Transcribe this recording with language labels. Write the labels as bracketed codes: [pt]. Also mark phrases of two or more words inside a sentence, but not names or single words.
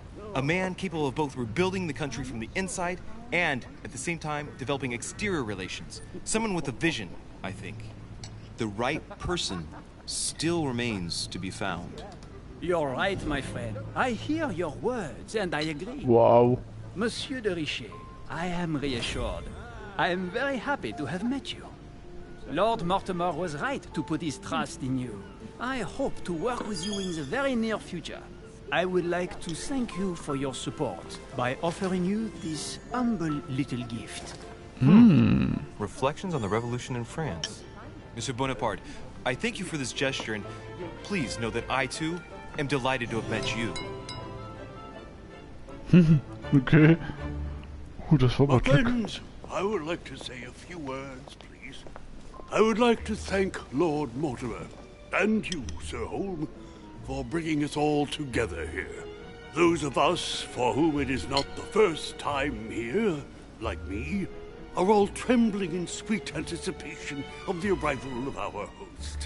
[en] A man capable of both rebuilding the country from the inside and, at the same time, developing exterior relations. Someone with a vision, I think. The right person still remains to be found. You're right, my friend. I hear your words and I agree. Wow. Monsieur de Richet, I am reassured. I am very happy to have met you. Lord Mortimer was right to put his trust in you. I hope to work with you in the very near future. I would like to thank you for your support by offering you this humble little gift. Reflections on the Revolution in France. Monsieur Bonaparte, I thank you for this gesture, and please know that I, too, am delighted to have met you. [de] Okay. Das war [en] My [de] aber Glück. [en] friends, I would like to say a few words, please. I would like to thank Lord Mortimer, and you, Sir Holm, for bringing us all together here. Those of us for whom it is not the first time here, like me, are all trembling in sweet anticipation of the arrival of our host.